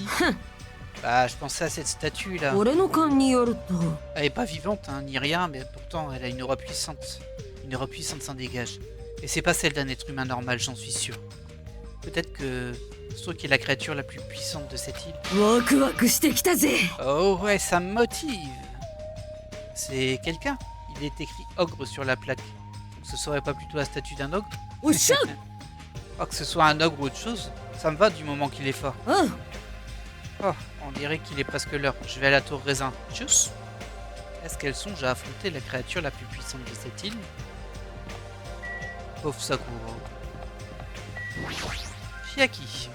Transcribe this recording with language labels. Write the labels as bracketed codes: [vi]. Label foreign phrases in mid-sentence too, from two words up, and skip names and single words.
[fr] Bah, je pensais à cette statue là. Elle est pas vivante, hein, ni rien, mais pourtant elle a une aura puissante. Une aura puissante s'en dégage. Et c'est pas celle d'un être humain normal, j'en suis sûr. Peut-être que Stroke est la créature la plus puissante de cette île. [ja] ワクワクしてきたぜ。 [fr] Oh ouais, ça me motive. C'est quelqu'un. Il est écrit ogre sur la plaque. Donc ce serait pas plutôt la statue d'un ogre? [ja] おっしゃ。 [fr] Oh, que ce soit un ogre ou autre chose, ça me va du moment qu'il est fort. [ja] うん。 [fr] Oh, on dirait qu'il est presque l'heure. Je vais à la tour raisin. Tchuss. Est-ce qu'elle songe à affronter la créature la plus puissante de cette île? Pauvre Sakura. Chiaki.